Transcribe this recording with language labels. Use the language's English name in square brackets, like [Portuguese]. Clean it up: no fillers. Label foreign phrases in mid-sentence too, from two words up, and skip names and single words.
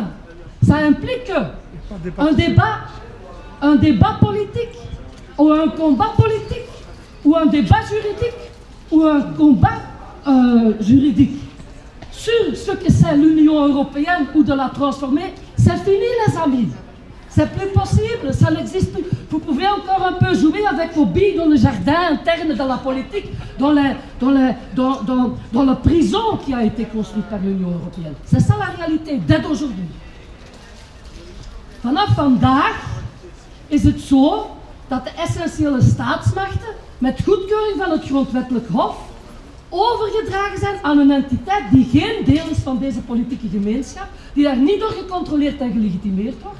[French] Ça implique qu'un débat politique, ou un combat politique, ou un débat juridique, ou un combat juridique sur ce que c'est l'Union européenne ou de la transformer, c'est fini les amis. C'est plus possible, ça n'existe plus. Vous pouvez encore un peu jouer avec vos billes dans le jardin interne de la politique, dans la prison qui a été construite par l'Union européenne. C'est ça la réalité, dès aujourd'hui. [Dutch] Vanaf vandaag is het zo dat de essentiële staatsmachten met goedkeuring van het grondwettelijk hof overgedragen zijn aan een entiteit die geen deel is van deze politieke gemeenschap, die daar niet door gecontroleerd en gelegitimeerd wordt.